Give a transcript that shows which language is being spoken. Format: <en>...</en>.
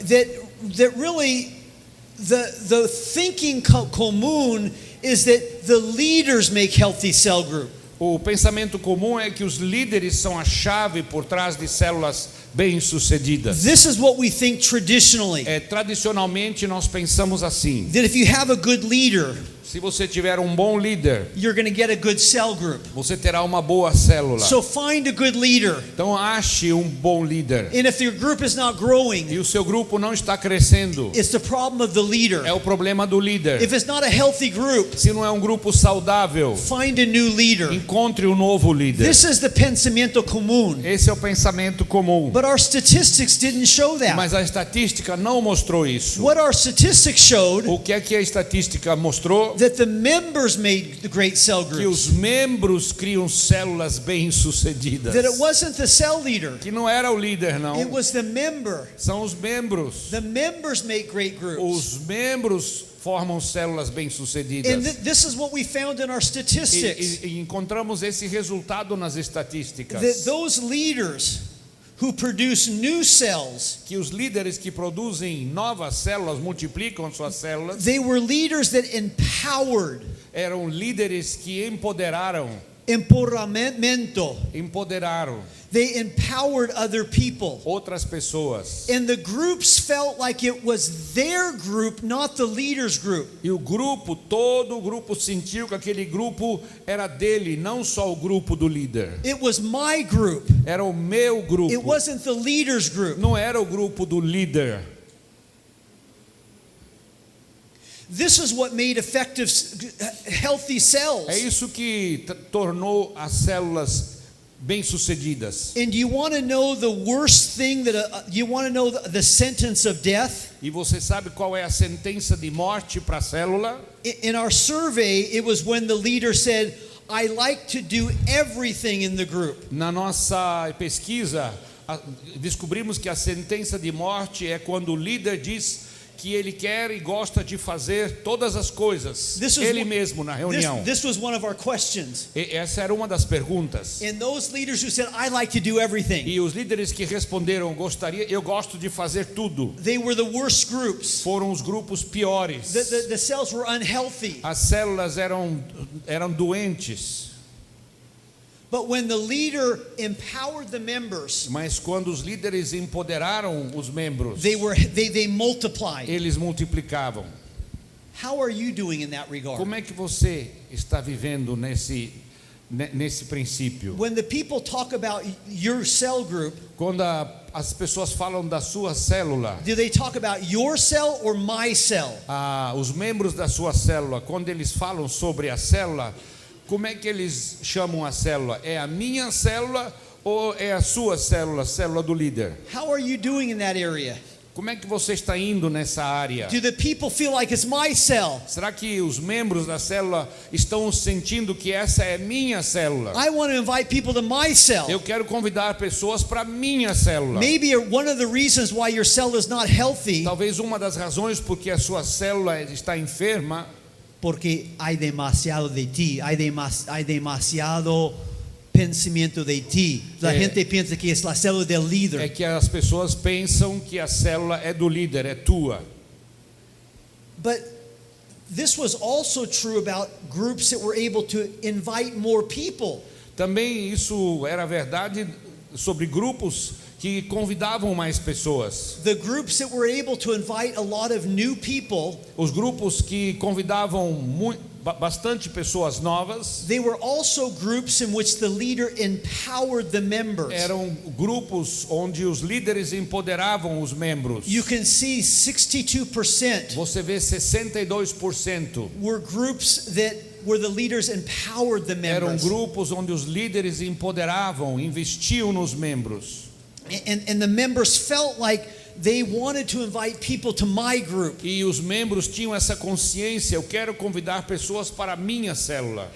<en>that really the thinking común is that the leaders make healthy cell group.</en> <pt>O pensamento comum é que os líderes são a chave por trás de células bem-sucedidas.</pt> <en>This is what we think traditionally.</en> <pt>Tradicionalmente nós pensamos assim:</pt> <en>That if you have a good leader,</en> <pt>se você tiver um bom líder,</pt> <en>you're going to get a good cell group.</en> <pt>você terá uma boa célula.</pt> <en>So find a good leader.</en> <pt>Então ache um bom líder.</pt> <en>And if your group is not</en> <pt>E</pt> <en>growing,</en> <pt>o seu grupo não está crescendo,</pt> <en>it's the problem of the leader.</en> <pt>é o problema do líder.</pt> <en>If it's not a healthy group,</en> <pt>Se não é um grupo saudável,</pt> <en>find a new leader.</en> <pt>encontre um novo líder.</pt> <en>This is the</en> <pt>pensamento común. Esse é o pensamento comum.</pt> <en>But our statistics didn't show that.</en> <pt>Mas a estatística não mostrou isso.</pt> <en>What our statistics showed,</en> <pt>O que é que a estatística mostrou?</pt> <en>that the members made the great cell</en> <pt>Que os</pt> <en>groups.</en> <pt>membros criam células bem-sucedidas.</pt> <en>That it wasn't the cell leader.</en> <pt>Que não era o líder,</pt> <en>It</en> <pt>não.</pt> <en>was the member.</en> <pt>São os membros.</pt> <en>The members make great groups.</en> <pt>Os membros formam células</pt> <en>And</en> <pt>bem-sucedidas.</pt> <en>this is what we found in our statistics.</en> <pt>E encontramos esse resultado nas estatísticas.</pt> <en>That those leaders who produce new cells,</en> <pt>Que os líderes que produzem novas células, multiplicam suas células,</pt> <en>they were leaders that empowered,</en> <pt>eram líderes que empoderaram. empoderamento.</pt> <en>They empowered other people.</en> <pt>Outras pessoas.</pt> <en>And the groups felt like it was their group, not the leader's group.</en> <pt>E o grupo, todo o grupo sentiu que aquele grupo era dele, não só o grupo do líder.</pt> <en>It was my group.</en> <pt>Era o meu grupo.</pt> <en>It wasn't the leader's group.</en> <pt>Não era o grupo do líder.</pt> <en>This is what made effective, healthy cells.</en> <pt>É isso que tornou as células bem-sucedidas.</pt> <en>And you want to know the worst thing you want to know the sentence of death?</en> <pt>E você sabe qual é a sentença de morte para a célula?</pt> <en>In our survey, it was when the leader said, I like to do everything in the group.</en> <pt>Na nossa pesquisa, descobrimos que a sentença de morte é quando o líder diz que ele quer e gosta de fazer todas as coisas, ele mesmo na reunião.</pt> <en>This was one of our questions.</en> <pt>Essa era uma das perguntas.</pt> <en>And those leaders who said, I like to do everything,</en> <pt>E os líderes que responderam, eu gosto de fazer tudo,</pt> <en>they were the worst groups.</en> <pt>foram os grupos piores.</pt> <en>The cells were unhealthy.</en> <pt>As células eram doentes.</pt> <en>But when the leader empowered the members,</en> <pt>Mas quando os líderes empoderaram os membros,</pt> <en>they multiplied.</en> <pt>eles multiplicavam.</pt> <en>How are you doing in that regard?</en> <pt>Como é que você está vivendo nesse princípio?</pt> <en>When the people talk about your cell group,</en> <pt>Quando as pessoas falam da sua célula,</pt> <en>do they talk about your cell or my cell?</en> <pt>os membros da sua célula, quando eles falam sobre a célula, como é que eles chamam a célula? É a minha célula ou é a sua célula, célula do líder?</pt> <en>How are you doing in that area?</en> <pt>Como é que você está indo nessa área?</pt> <en>Do the people feel like it's my cell?</en> <pt>Será que os membros da célula estão sentindo que essa é minha célula?</pt> <en>I want to invite people to my cell.</en> <pt>Eu quero convidar pessoas para minha célula.</pt> <en>Maybe one of the reasons why your cell is not healthy,</en> <pt>Talvez uma das razões porque a sua célula está enferma,</pt> <es>porque hay demasiado de ti, hay demasiado pensamento de ti. La gente piensa que es la célula del líder.</es> <pt>é que as pessoas pensam que a célula é do líder, é tua.</pt> <en>But this was also true about groups that were able to invite more people.</en> <pt>Também isso era verdade sobre grupos que convidavam mais pessoas.</pt> <en>The groups that were able to invite a lot of new people,</en> <pt>Os grupos que convidavam bastante pessoas novas,</pt> <en>they were also groups in which the leader empowered the members.</en> <pt>eram grupos onde os líderes empoderavam os membros.</pt> <en>You can see 62%</en> <pt>Você vê 62%</pt> <en>were groups that where the leaders empowered the</en> <pt>eram</pt> <en>members.</en> <pt>grupos onde os líderes empoderavam, investiam nos membros.</pt> <en>And the members felt like they wanted to invite people to my group.</en> <pt>E os membros tinham essa consciência, eu quero convidar pessoas para a minha célula.</pt>